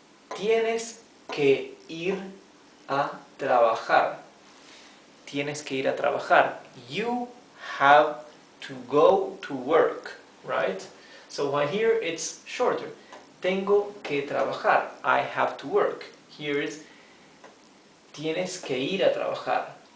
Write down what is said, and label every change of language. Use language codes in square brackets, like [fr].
[es] Tienes que ir a trabajar. Tienes que ir a trabajar. [en] You have to go to work, right? So while here it's shorter. [es] Tengo que trabajar. [en] I have to work. Here is [es] tienes que ir a trabajar.